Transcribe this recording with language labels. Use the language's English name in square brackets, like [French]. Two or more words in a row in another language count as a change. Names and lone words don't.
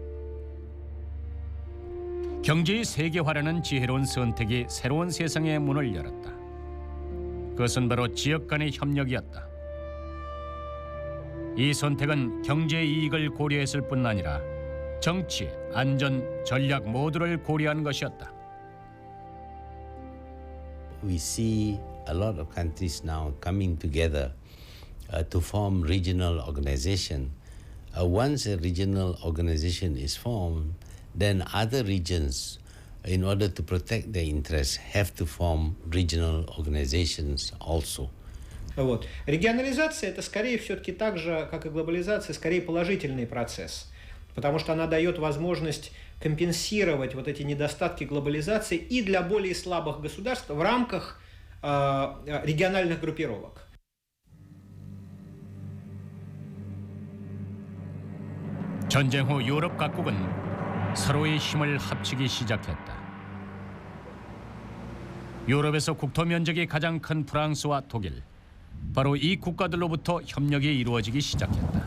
[Korean] 경제의 세계화라는 지혜로운 선택이 새로운 세상의 문을 열었다. 그것은 바로 지역 간의 협력이었다. 이 선택은 경제의 이익을 고려했을 뿐 아니라 정치, 안전, 전략 모두를 고려한 것이었다. [English] We see a lot of countries now coming together to form regional organization. Once a regional organization is formed, then other regions, in order to protect their interests, have to form regional organizations also. [Russian] Вот. Регионализация – это скорее все-таки так же, как и глобализация, скорее положительный процесс, потому что она дает возможность компенсировать вот эти недостатки глобализации и для более слабых государств в рамках региональных группировок. [Korean] 전쟁 후 유럽 각국은 서로의 힘을 합치기 시작했다. 유럽에서 국토 면적이 가장 큰 프랑스와 독일, 바로 이 국가들로부터 협력이 이루어지기 시작했다.